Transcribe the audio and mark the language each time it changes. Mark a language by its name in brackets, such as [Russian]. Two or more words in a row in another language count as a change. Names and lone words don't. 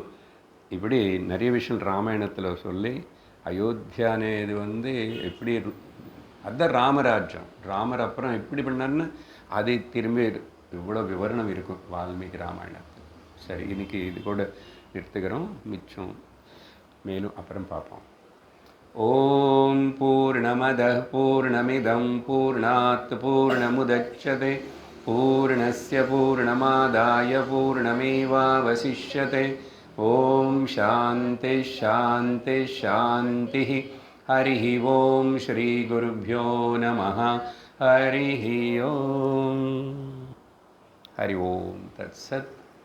[Tamil] இப்படி நிறைய விஷயம் ராமாயணத்தில் சொல்லி அயோத்தியானே இது எப்படி அதுதான் ராமராஜ்யம். ராமர் அப்புறம் எப்படி பண்ணார்னு அதை திரும்பி இவ்வளோ விவரணம் இருக்கும் வால்மீகி ராமாயணத்தில். சரி, இன்றைக்கி இது கூட நிறுத்துக்கிறோம். மிச்சம் மேலும் அப்புறம் பார்ப்போம். [Sanskrit] ओम् पूर्णमद पूर्णमिदम् पूर्णात् पूर्णमुदच्यते पूर्णस्य पूर्णमादाय पूर्णमेवावशिष्यते. ओम् शान्ति शान्ति शान्ति. हरि ओम् श्री गुरुभ्यो नमः. हरि ओम्। हरि ओम् तत्सत्.